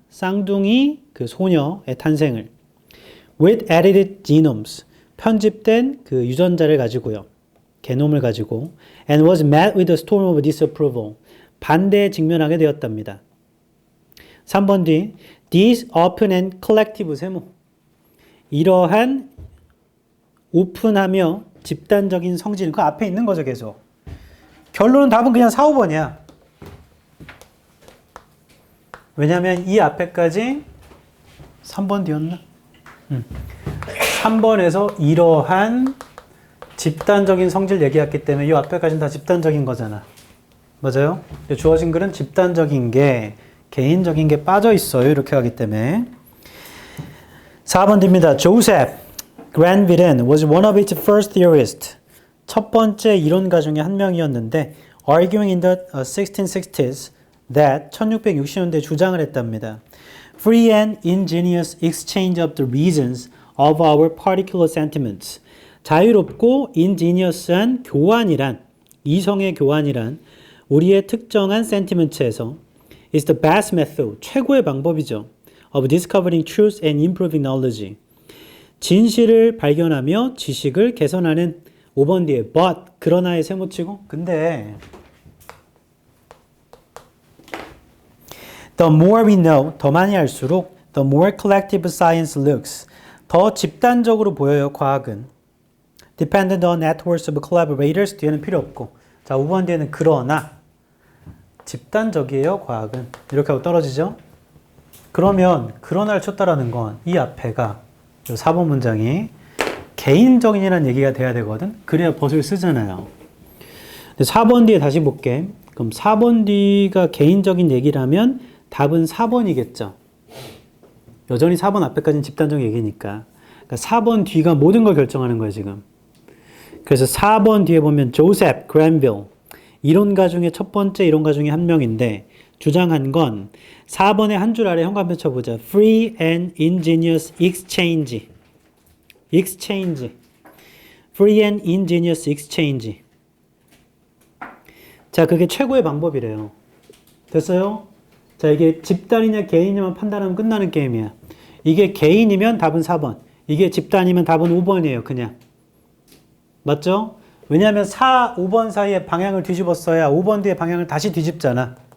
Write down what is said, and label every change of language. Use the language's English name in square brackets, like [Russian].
[Korean] 쌍둥이 그 소녀의 탄생을. [English] With edited genomes. [Korean] 편집된 그 유전자를 가지고요. 게놈을 가지고. [English] And was met with a storm of disapproval. [Korean] 반대에 직면하게 되었답니다. 3번 뒤. [English] These open and collective 세모. [Korean] 이러한 오픈하며 집단적인 성질은 그 앞에 있는 거죠, 계속. 결론은 답은 그냥 4, 5번이야. 왜냐면 이 앞에까지 3번 뒤였나? 3번에서 이러한 집단적인 성질 얘기했기 때문에 이 앞에까지는 다 집단적인 거잖아. 맞아요? 주어진 글은 집단적인 게 개인적인 게 빠져 있어요. 이렇게 하기 때문에. 4번 뒤입니다. [English] Joseph Granville was one of its first theorists. [Korean] 첫 번째 이론가 중에 한 명이었는데 [English] arguing in the 1660s that [Korean] 1660년대에 주장을 했답니다. [English] Free and ingenious exchange of the reasons of our particular sentiments. [Korean] 자유롭고 ingenious한 교환이란, 이성의 교환이란 우리의 특정한 sentiments에서 [English] is the best method, [Korean] 최고의 방법이죠. [English] of discovering truth and improving knowledge. [Korean] 진실을 발견하며 지식을 개선하는 5번 뒤에 but, 그러나의 세모치고 근데 [English] the more we know, [Korean] 더 많이 알수록 [English] the more collective science looks. [Korean] 더 집단적으로 보여요, 과학은. [English] dependent on networks of collaborators [Korean] 뒤에는 필요 없고. 자, 5번 뒤에는 그러나 집단적이에요, 과학은. 이렇게 하고 떨어지죠? 그러면 그러나를 쳤다라는 건 이 앞에가 이 4번 문장이 개인적인이라는 얘기가 돼야 되거든. 그래야 벗을 쓰잖아요. 4번 뒤에 다시 볼게. 그럼 4번 뒤가 개인적인 얘기라면 답은 4번이겠죠. 여전히 4번 앞에까지는 집단적 얘기니까. 그러니까 4번 뒤가 모든 걸 결정하는 거예요, 지금. 그래서 4번 뒤에 보면 조셉 그랜빌, 이론가 중에 첫 번째 이론가 중에 한 명인데 주장한 건 4번의 한 줄 아래 현관표 쳐보자. [English] Free and ingenious exchange. exchange. Free and ingenious exchange. [Korean] 자, 그게 최고의 방법이래요. 됐어요? 자, 이게 집단이냐 개인이냐만 판단하면 끝나는 게임이야. 이게 개인이면 답은 4번. 이게 집단이면 답은 5번이에요, 그냥. 맞죠? 왜냐하면 4, 5번 사이에 방향을 뒤집었어야 5번 뒤에 방향을 다시 뒤집잖아.